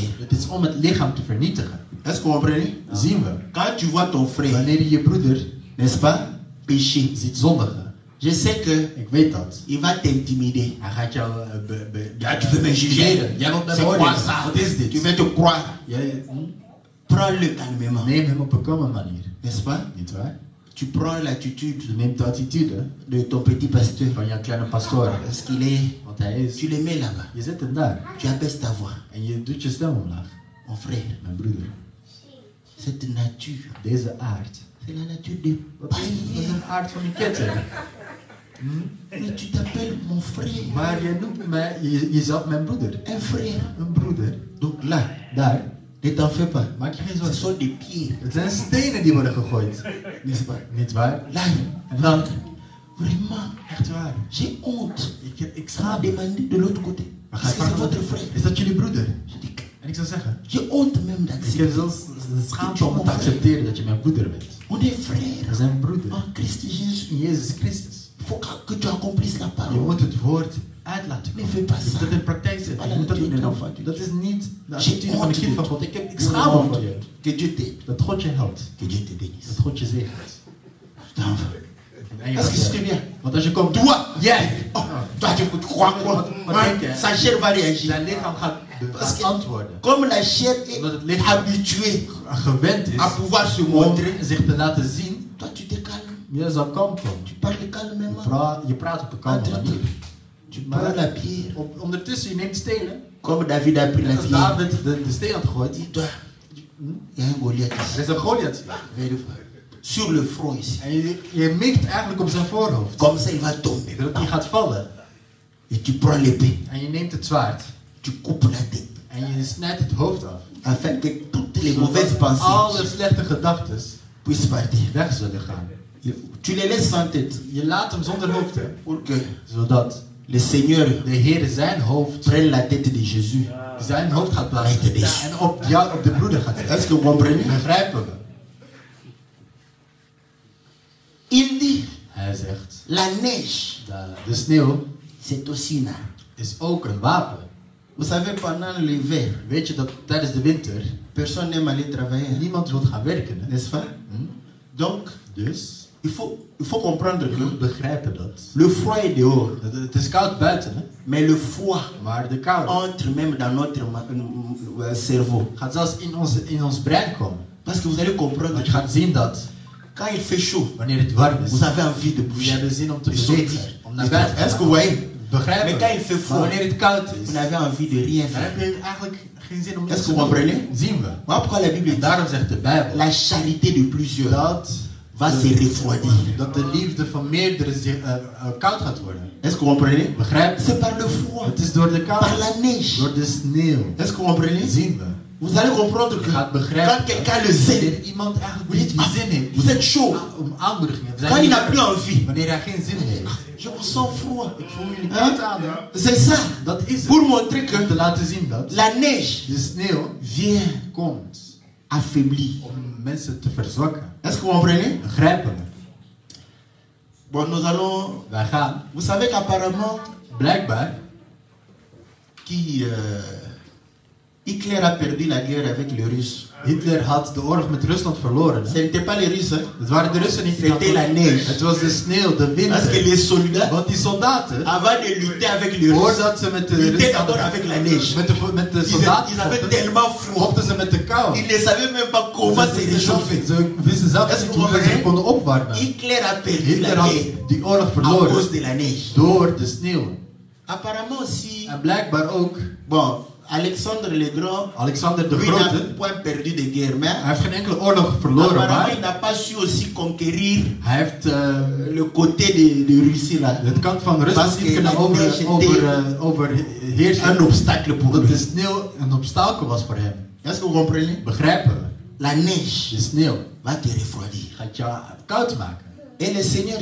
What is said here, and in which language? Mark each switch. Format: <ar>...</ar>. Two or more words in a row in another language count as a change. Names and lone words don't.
<fr>Est-ce que vous comprenez? Quand tu vois ton frère, n'est-ce pas, pécher, je sais que il va t'intimider. Tu veux me juger? C'est quoi ça? Tu veux te croire? Prends-le calmement. N'est-ce pas? Tu prends l'attitude</fr> <nl>Je neemt de attitude</nl> <fr>de ton petit pasteur.</fr> <nl>van jouw kleine pastoor.</nl> <fr>Parce qu'il est...</fr> <nl>Want hij is...</nl> <fr>Tu le mets là-bas.</fr> <nl>Je zet hem daar.</nl> <fr>Tu abaisses ta voix.</fr> <nl>En je doet je stem omlaag.</nl> <fr>Mon frère,</fr> <nl>Mijn broeder.</nl> <fr>cette nature,</fr> <nl>Deze aard.</nl> <fr>c'est la nature des</fr> <nl>Wat is</nl> <fr>païens.</fr> <nl>een aard van een ketter?</nl> <fr>Mais tu t'appelles mon frère.</fr> <nl>Maar je noemt mij jezelf mijn broeder.</nl> <fr>Un frère.</fr> <nl>Een broeder.</nl> <fr>Donc là,</fr> <nl>Daar.</nl> <fr>ne t'en fais pas.</fr> <nl>Maak je geen</nl> <fr>Ce</fr> <nl>zorgen.</nl> <fr>sont des pierres.</fr> <nl>Het zijn stenen die worden gegooid.</nl> <fr>N'est-ce pas?</fr> <nl>Niet waar?</nl> <fr>Là,</fr> <nl>En dan,</nl> <fr>vraiment,</fr> <nl>echt waar.</nl> <fr>j'ai honte.</fr> <nl>Ik</nl> <fr>À</fr> <nl>schaam me.</nl> <fr>demander de l'autre côté.</fr> <nl>Maar</nl> <fr>Parce</fr> <nl>ga</nl> <fr>que</fr> <nl>je</nl> <fr>c'est</fr> <nl>vragen,</nl> <fr>votre frère.</fr> <nl>is dat jullie broeder?</nl> <fr>Je dis que</fr> <nl>En ik zou zeggen,</nl> <fr>j'ai honte même</fr> <nl>ik heb</nl> <fr>d'accepter.</fr> <nl>zelfs de schaamte om te accepteren dat je mijn broeder bent.</nl> <fr>On est frères</fr> <nl>We zijn broeder.</nl> <fr>en Christ Jésus.</fr> <nl>In Jezus Christus.</nl> <fr>Il faut que tu accomplisses la</fr> <nl>Je</nl> <fr>parole.</fr> <nl>moet het woord uit laten</nl> <fr>Ne</fr> <nl>komen.</nl> <fr>fais pas</fr> <nl>Je moet</nl> <fr>ça.</fr> <nl>dat in praktijk zetten. Je moet dat niet doen. Dat is niet de attitude van een kind van God. Ik schaam me voor je.</nl> <fr>Que Dieu t'aide.</fr> <nl>Dat God je helpt.</nl> <fr>Que Dieu te bénisse.</fr> <nl>Dat God je zegent. En je</nl> <fr>Est-ce</fr> <nl>gaat</nl> <fr>que</fr> <nl>zeggen,</nl> <fr>c'est bien?</fr> <nl>want als je komt,</nl> <fr>Toi,</fr> <nl>jij,</nl> <fr>oh, toi tu crois quoi? Hein? Sa chair va réagir.</fr> <nl>zijn lichaam gaat antwoorden.</nl> <fr>Comme la chair est</fr> <nl>Omdat het lichaam</nl> <fr>habituée</fr> <nl>gewend is</nl> <fr>à pouvoir se</fr> <nl>om</nl> <fr>montrer,</fr> <nl>zich te laten zien,</nl> <fr>toi tu te calmes.</fr> <nl>je zal kalm komen.</nl> <fr>Tu parles calmement.</fr> <nl>Je praat op een kalme manier.</nl> <fr>Tu prends la pierre.</fr> <nl>Ondertussen, je neemt stenen.</nl> <fr>Comme David a pris la</fr> <nl>Net als</nl> <fr>pierre.</fr> <nl>David de steen had gegooid.</nl> <fr>Dis-toi, il y a un Goliath</fr> <nl>Er</nl> <fr>ici.</fr> <nl>is een Goliath hier.</nl> <fr>Sur le front ici.</fr> <nl>En je mikt eigenlijk op zijn voorhoofd.</nl> <fr>Comme ça il va tomber.</fr> <nl>Dat hij gaat vallen.</nl> <fr>Et tu prends l'épée.</fr> <nl>En je neemt het zwaard.</nl> <fr>Tu coupes la tête.</fr> <nl>En je snijdt het hoofd af.</nl> <fr>Afin que toutes les</fr> <nl>Zodat</nl> <fr>mauvaises</fr> <nl>alle</nl> <fr>pensées</fr> <nl>slechte gedachten</nl> <fr>puissent partir.</fr> <nl>weg zullen gaan.</nl> <fr>Tu les laisses sans tête.</fr> <nl>Je laat hem zonder hoofd. Hè?</nl> <fr>Pour que</fr> <nl>Zodat</nl> <fr>le Seigneur</fr> <nl>de Heer zijn hoofd,</nl> <fr>prenne la tête de Jésus.</fr> <nl>zijn hoofd gaat plaatsen. En op jou, op de broeder gaat zetten.</nl> <fr>Est-ce que vous comprenez?</fr> <nl>Begrijpen we?</nl> <fr>Il dit,</fr> <nl>Hij zegt,</nl> <fr>la neige,</fr> <nl>de sneeuw</nl> <fr>c'est aussi une arme.</fr> <nl>is ook een wapen.</nl> <fr>Vous savez, pendant l'hiver,</fr> <nl>Weet je dat tijdens de winter</nl> <fr>personne n'aime aller travailler,</fr> <nl>niemand wil gaan werken. Hè?</nl> <fr>n'est-ce pas? Donc,</fr> <nl>Dus</nl> <fr>il faut comprendre</fr> <nl>je moet</nl> <fr>que</fr> <nl>begrijpen dat.</nl> <fr>le froid est dehors,</fr> <nl>Het is koud buiten, hè?</nl> <fr>mais le froid</fr> <nl>Maar de kou</nl> <fr>entre même dans notre cerveau.</fr> <nl>gaat zelfs in ons brein komen.</nl> <fr>Parce que vous allez comprendre</fr> <nl>Want je</nl> <fr>que</fr> <nl>gaat zien dat</nl> <fr>quand il fait chaud,</fr> <nl>wanneer het warm is,</nl> <fr>vous avez envie de</fr> <nl>je</nl> <fr>bouger.</fr> <nl>hebt zin om te</nl> <fr>de</fr> <nl>bewegen,</nl> <fr>sortir.</fr> <nl>om naar buiten te</nl> <fr>Est-ce que</fr> <nl>gaan.</nl> <fr>vous voyez?</fr> <nl>Begrijpen</nl> <fr>Mais</fr> <nl>we.</nl> <fr>quand il fait</fr> <nl>Maar</nl> <fr>froid,</fr> <nl>wanneer het koud is,</nl> <fr>vous n'avez envie de rien</fr> <nl>dan</nl> <fr>faire.</fr> <nl>heb je eigenlijk geen zin om</nl> <fr>Est-ce</fr> <nl>niks</nl> <fr>que</fr> <nl>te</nl> <fr>vous</fr> <nl>doen.</nl> <fr>comprenez?</fr> <nl>Zien we.</nl> <fr>Voilà pourquoi la Bible</fr> <nl>En</nl> <fr>dit</fr> <nl>daarom zegt de Bijbel</nl> <fr>la charité de plusieurs</fr> <nl>dat</nl> <fr>va se refroidir.</fr> <nl>dat de liefde van meerdere koud gaat worden.</nl> <fr>Est-ce que vous comprenez?</fr> <nl>Begrijp je?</nl> <fr>C'est par le froid,</fr> <nl>Het is door de</nl> <fr>par</fr> <nl>kou,</nl> <fr>la neige.</fr> <nl>door de sneeuw.</nl> <fr>Est-ce que vous comprenez?</fr> <nl>Zien we.</nl> <fr>Vous allez comprendre que</fr> <nl>Je gaat begrijpen</nl> <fr>quand quelqu'un le sait,</fr> <nl>wanneer iemand eigenlijk</nl> <fr>vous</fr> <nl>niet</nl> <fr>dites,</fr> <nl>zin heeft</nl> <fr>vous êtes chaud.</fr> <nl>om aanmoediging heeft.</nl> <fr>Quand il n'a plus envie,</fr> <nl>Wanneer hij geen zin heeft.</nl> <fr>je me sens froid.</fr> <nl>Ik voel jullie Hein? koud aan. Hè?</nl> <fr>C'est ça.</fr> <nl>Dat is het.</nl> <fr>Pour montrer</fr> <nl>Om</nl> <fr>que</fr> <nl>te laten zien dat</nl> <fr>la neige</fr> <nl>de sneeuw</nl> <fr>vient</fr> <nl>komt</nl> <fr>affaiblir.</fr> <nl>om mensen te verzwakken.</nl> <fr>Est-ce que vous comprenez?</fr> <nl>Begrijpen we?</nl> <fr>Bon, nous allons...</fr> <nl>Wij gaan</nl> <fr>Vous savez qu'apparemment,</fr> <nl>blijkbaar</nl> <fr>Hitler a perdu la guerre avec les Russes.</fr> <nl>Hitler had de oorlog met Rusland verloren. Hè?</nl> <fr>Ce n'était pas les Russes, hein?</fr> <nl>Het waren de Russen niet.</nl> <fr>C'était la neige.</fr> <nl>Het was de sneeuw, de</nl> <fr>Parce que</fr> <nl>wind.</nl> <fr>les soldats,</fr> <nl>Want die soldaten,</nl> <fr>avant de lutter avec les Russes,</fr> <nl>voordat ze met de</nl> <fr>luttaient</fr> <nl>Russen</nl> <fr>d'abord avec la neige.</fr> <nl>met de</nl> <fr>Ils</fr> <nl>soldaten</nl> <fr>avaient</fr> <nl>vochten,</nl> <fr>tellement froid.</fr> <nl>vochten ze met de kou.</nl> <fr>Ils ne savaient même pas comment se réchauffer.</fr> <nl>Ze wisten zelf</nl> <fr>Est-ce</fr> <nl>niet</nl> <fr>que vous</fr> <nl>hoe ze zich</nl> <fr>comprenez?</fr> <nl>konden opwarmen.</nl> <fr>Hitler a perdu</fr> <nl>Hitler</nl> <fr>la</fr> <nl>had</nl> <fr>guerre</fr> <nl>die oorlog</nl> <fr>à</fr> <nl>verloren</nl> <fr>cause de la neige.</fr> <nl>door de sneeuw.</nl> <fr>Apparemment aussi,</fr> <nl>En blijkbaar ook</nl> <fr>bon, Alexandre le Grand,</fr> <nl>Alexander de</nl> <fr>lui n'a</fr> <nl>Grote.</nl> <fr>point perdu de guerre, mais</fr> <nl>Hij heeft geen enkele oorlog verloren,</nl> <fr>apparemment il</fr> <nl>maar</nl> <fr>n'a pas su aussi conquérir</fr> <nl>hij heeft</nl> <fr>le côté de Russie là.</fr> <nl>het kant van Rusland</nl> <fr>Parce</fr> <nl>niet</nl> <fr>que</fr> <nl>kunnen</nl> <fr>la neige était</fr> <nl>overheersen.</nl> <fr>un obstacle pour</fr> <nl>Dat</nl> <fr>lui.</fr> <nl>de sneeuw een obstakel was voor hem.</nl> <fr>Est-ce que vous comprenez?</fr> <nl>Begrijpen we?</nl> <fr>La neige</fr> <nl>De sneeuw</nl> <fr>va te refroidir.</fr> <nl>gaat je koud maken.</nl> <fr>Et le Seigneur</fr>